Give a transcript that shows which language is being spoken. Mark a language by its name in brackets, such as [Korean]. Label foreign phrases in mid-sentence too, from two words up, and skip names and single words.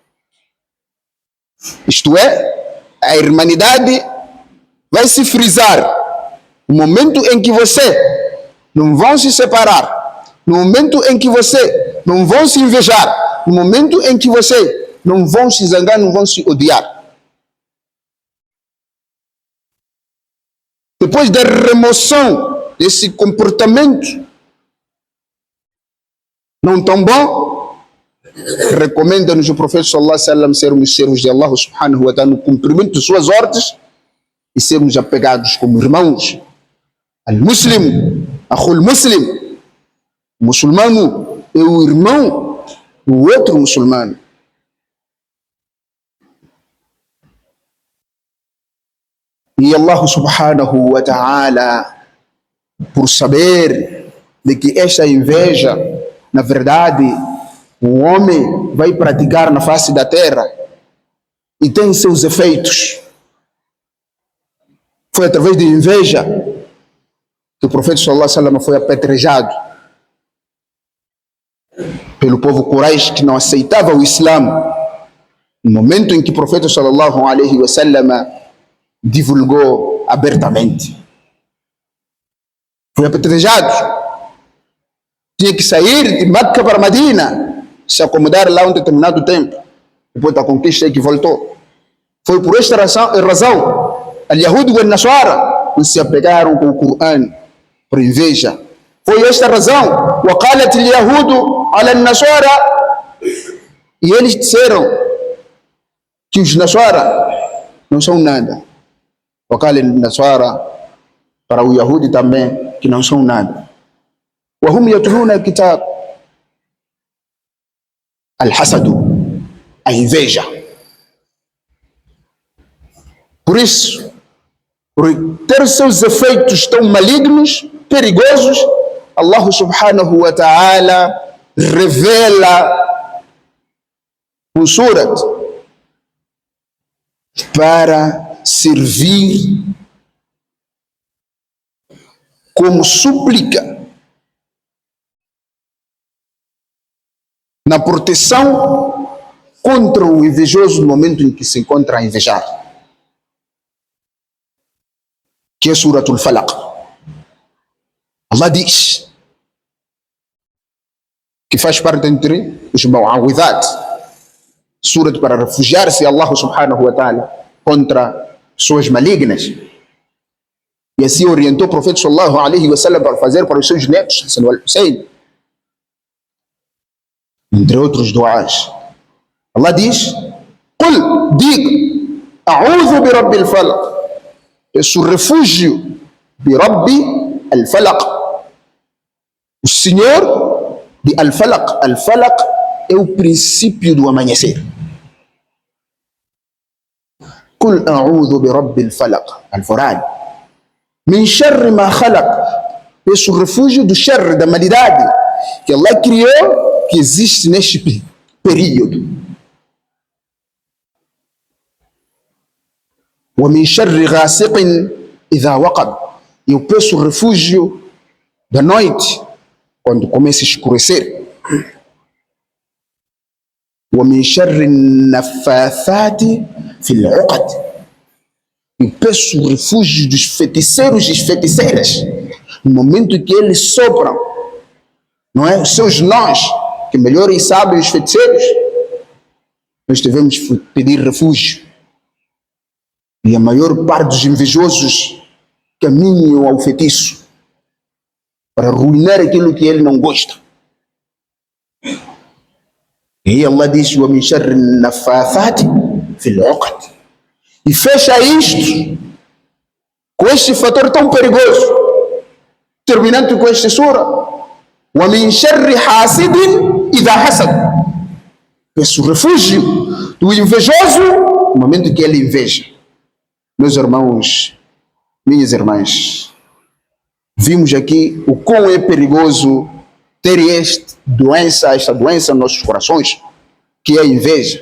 [Portuguese] Isto é, a irmandade vai se frisar no momento em que você não vão se separar, no momento em que você não vão se invejar, no momento em que você não vão se zangar, não vão se odiar. Depois da remoção desse comportamento não tão bom, recomenda-nos o profeta [Arabic] صلى الله عليه وسلم [Portuguese] sermos servos de Allah [Arabic] سبحانه وتعالى [Portuguese] no cumprimento de suas ordens e sermos apegados como irmãos. [Arabic] المسلم أخو المسلم, [Portuguese] o muçulmano é o irmão do outro muçulmano. [Arabic] E الله سبحانه وتعالى, [Portuguese] por saber de que esta inveja, na verdade, o homem vai praticar na face da terra e tem seus efeitos. Foi através de inveja que o profeta [Arabic] صلى الله عليه وسلم [Portuguese] foi apedrejado pelo povo Quraish que não aceitava o Islã. No momento em que o profeta [Arabic] صلى الله عليه وسلم [Portuguese] divulgou abertamente, foi apedrejado. Tinha que sair de Meca para Medina, se acomodar lá um determinado tempo, depois da conquista que voltou. Foi por esta razão, al-Yahud e al-Nasara não se apegaram com o Corão, por inveja. Foi esta razão, [Arabic] وَقَالَتِ الْيَهُودُ عَلَى النَّصَارَى, [Portuguese] e eles disseram que os Nasara não são nada. [Arabic] وَقَالَ النَّصَارَى, [Portuguese] para o Yahudi também, que não são nada. [Arabic] وهم يتلون الكتاب. الحسد, [Portuguese] a inveja. Por isso, por ter seus efeitos tão malignos, perigosos, Allah [Arabic] سبحانه وتعالى [Portuguese] revela um surat para servir como súplica na proteção contra o invejoso no momento em que se encontra a invejar, que é Suratul Falaq. Allah diz que faz parte entre os Mu'awwidhat, surat para refugiar-se a Allah [Arabic] سبحانه وتعالى [Portuguese] contra suas malignas. E assim orientou o profeta [Arabic] صلى الله عليه وسلم [Portuguese] para fazer para os seus netos, Hassan wal Hussein, entre outros duás. Allah diz: [Arabic] Qul, diga, أعوذ برب الفلق, peço refúgio bi rabbi al-falaq, [Portuguese] o Senhor de al-falaq. Al-falaq é o princípio do amanhecer. [Arabic] قل أعوذ برب الفلق الفرد من شر ما خلق, [Portuguese] peço refúgio do sharri, da maldade que Allah criou, que existe neste período. [Arabic] ومن شر غاسق إذا وقب, [Portuguese] eu peço refúgio da noite quando começa a escurecer. [Arabic] ومن شر النفاثات في العقد, [Portuguese] eu peço refúgio dos feiticeiros e feiticeiras no momento que eles sopram, não é? Os seus nós, que melhor e sabem os feiticeiros, nós devemos pedir refúgio. E a maior parte dos invejosos caminham ao feitiço para arruinar aquilo que ele não gosta. E Allah diz: [Arabic] ومن شر النفاثات في العقد, [Portuguese] e fecha isto com este fator tão perigoso, terminando com esta sura: [Arabic] ومن شر حاسد إذا حسد, [Portuguese] peço refúgio do invejoso no momento que ele inveja. Meus irmãos, Minhas irmãs, vimos aqui o quão é perigoso ter esta doença nos nossos corações, que é a inveja.